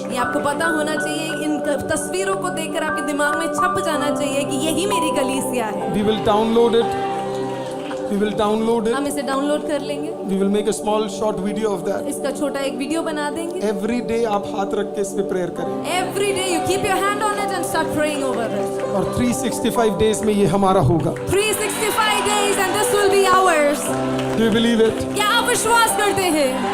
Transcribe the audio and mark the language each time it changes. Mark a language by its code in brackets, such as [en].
[hi] ये आपको पता होना चाहिए, इन तस्वीरों को देखकर आपके दिमाग में छप जाना चाहिए कि यही मेरी कलीसिया है. [en] We will download it. We will download it. [hi] हम इसे डाउनलोड कर लेंगे. [en] We will make a small short video of that. [hi] इसका छोटा एक वीडियो बना देंगे. [en] Every day [hi] आप हाथ रख के इस पे प्रेयर करें. [en] Every day you keep your hand on it and start praying over it. [hi] और [en] 365 days [hi] में ये हमारा होगा. [en] 365 days and this will be ours. Do you believe it? [hi] क्या आप विश्वास करते हैं?